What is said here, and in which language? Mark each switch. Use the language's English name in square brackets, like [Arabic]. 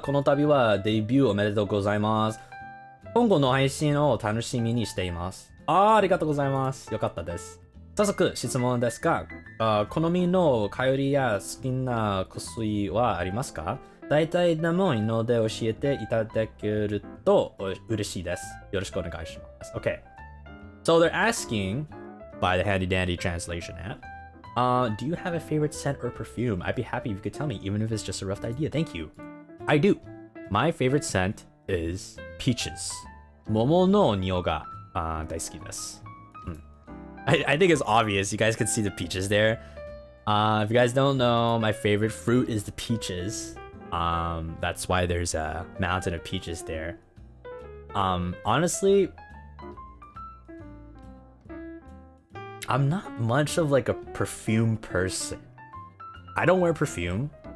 [Japanese] この度はデビューおめでとうございます。今後の配信を楽しみにしています。ありがとうございます。よかったです。早速質問ですが、好みの香りや好きな香水はありますか？大体でもいいので教えていただけると嬉しいです。よろしくお願いします。 [English] Okay. So they're asking by the handy dandy translation app, do you have a favorite scent or perfume? I'd be happy if you could tell me, even if it's just a rough idea. Thank you. I do. My favorite scent is peaches. [Japanese] 桃の匂いが大好きです。 [English] I think it's obvious. You guys can see the peaches there. If you guys don't know, my favorite fruit is the peaches. That's why there's a mountain of peaches there. Honestly, I'm not much of like a perfume person. I don't wear perfume.